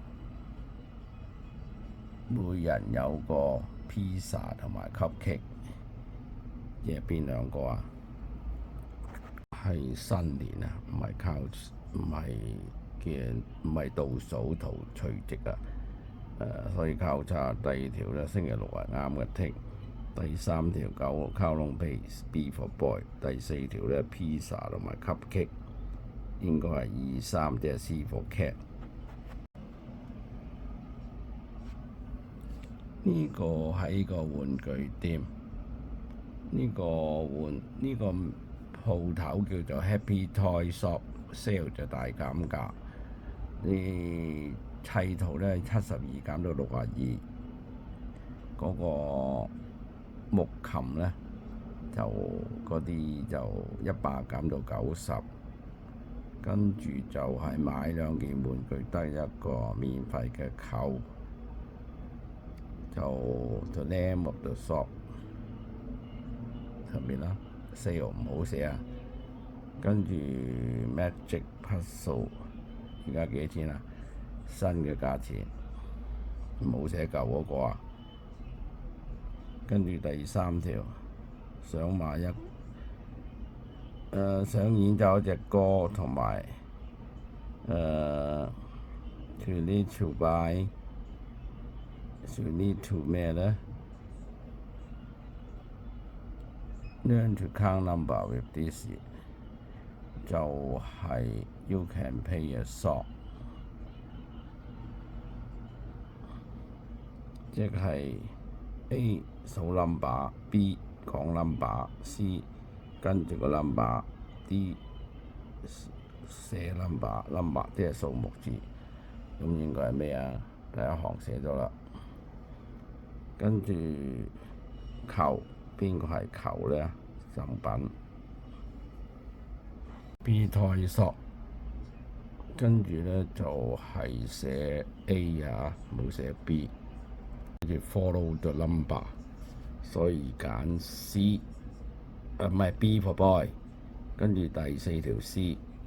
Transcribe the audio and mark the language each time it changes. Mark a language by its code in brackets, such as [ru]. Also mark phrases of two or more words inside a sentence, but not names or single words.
[yue] 每人有個 pizza 同埋 cupcake， 即係邊兩個啊？係新年啊，唔係倒數圖除夕啊。所以交叉。第2條咧，星期六係啱嘅剔。第3條靠龍鼻 [en] B for boy。 [yue] 第4條咧 pizza 同埋 cupcake 應該係2、3，即係 [en] C for cat。 [yue] 呢個係個玩具店，呢個鋪頭叫做 Happy Toy Shop， sale 就大減價。你砌圖咧72減到62，嗰個木琴咧就嗰啲就100減到90，跟住就係買2件玩具得一個免費嘅扣。就 [en] the name of the shop [yue] 上面啦 ，sale 唔好寫啊。跟住 Magic Puzzle 而家幾多錢啊？新嘅價錢唔好寫舊嗰個啊。跟住第三條想買想演奏一隻歌，同埋 [en] you need to buy you need to [yue] 咩咧 [en] ？Learn to count number with this [yue] 就係 [en] you can play a song， [yue] 即係 A 數 number，B 講 number，C 跟住個 number，D 寫 number 即係數目字。咁應該係咩啊？第一行寫咗啦。跟住球，邊個係球咧？贈品。B 台索，跟住咧就係寫 A 啊，冇寫 B。跟住 [en] follow the number， [yue] 所以揀 C， 唔係 [en] B for boy。 [yue] 跟住第四條 C。